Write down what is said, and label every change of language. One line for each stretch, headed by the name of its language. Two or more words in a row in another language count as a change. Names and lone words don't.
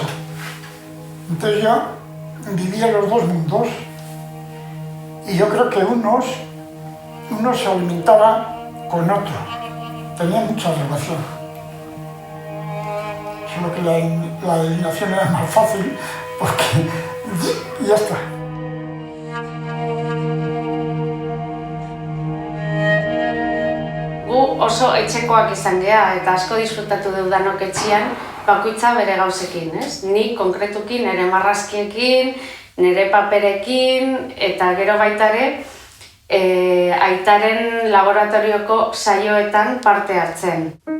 Spanish: Entonces yo vivía los dos mundos y yo creo que uno se alimentaba con otro, tenía mucha relación. Solo que la adivinación era más fácil porque ya está.
Basque: Gu oso etxekoak izan gea eta asko disfrutatu dugu danok etxean, bakoitza bere gauzekin, ez? Ni konkretuki nire marrazkiekin, nire paperekin eta gero baita ere aitaren laboratorioko saioetan parte hartzen.